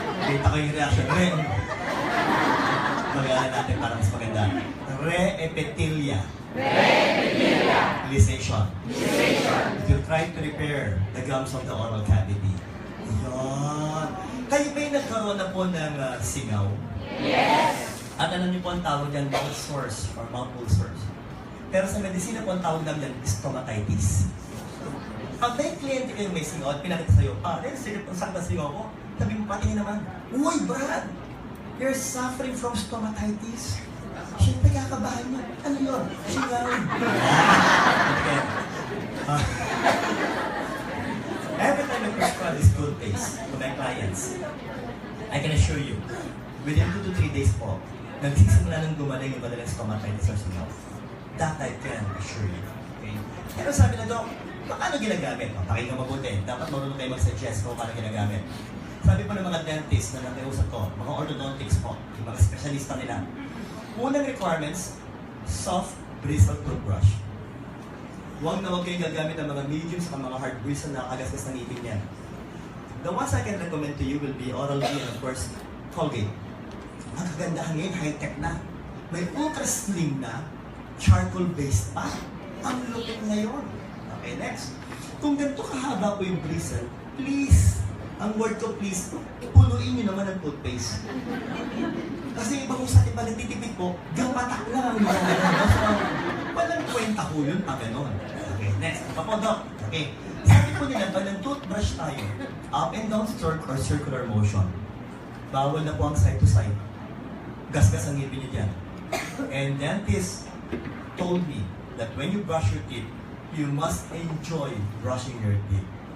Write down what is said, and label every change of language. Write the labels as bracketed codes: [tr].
[tl] Kita ko yung reaction. Mag-aaral natin para mas maganda. Re-epithelial. [en] Re-epithelialization. If you try to repair the gums of the oral cavity, [tl] Yan. Kayo ba'y nagkaroon na po ng singaw? [en] Yes! [tl] At alam niyo po ang tawag yan, mouth sores or mouth ulcers. Pero sa medisina po ang tawag namin yan, stomatitis. Pag may kliyente kayo may singaw at pinakita sa'yo, dahil sige pang sakta singaw ko, sabi mo patingin naman, uy Brad, [en] you're suffering from stomatitis. [tl] Siyempre kakabahan mo. Ano yun? Singaw. [en] Every time I prescribe this toothpaste to my clients, I can assure you, within 2 to 3 days po, [tl] nagsisimula nang gumaling yung madalang stomatitis or singaw. [en] That I can assure you. [tl] Okay? Pero sabi na Dok, paano ginagamit? Pakinggan mabuti. Dapat marunong kayo mag-suggest kung paano ginagamit. Sabi po ng mga dentist na nakiusap ko, mga orthodontics po, yung mga specialista nila. Unang requirements, soft bristle toothbrush. Huwag na huwag kayong gagamit ng mga medium sa mga hard bristle na kagasgas ng ngipin niya. [en] The ones I can recommend to you will be Oral-B and of course, Colgate. [tl] Ang kagandahan ngayon, high-tech na. May ultra-slim na, charcoal-based pa. Ang lupit ngayon. Okay, next. Kung ganito kahaba po yung bristle, please, ang word ko please, punuin nyo naman ang toothpaste. Kasi iba kung sa iba nagtitipid po, gamatak lang ang mga gano'n. So, walang kwenta po yun pag gano'n. Okay, next. Kapodok. Okay. Sabi po nila, pag nag-toothbrush tayo, up and down stroke or circular motion. Bawal na po ang side to side. Gasgas ang ngipin niyo dyan. [en] And dentist told me that when you brush your teeth, you must enjoy brushing your teeth.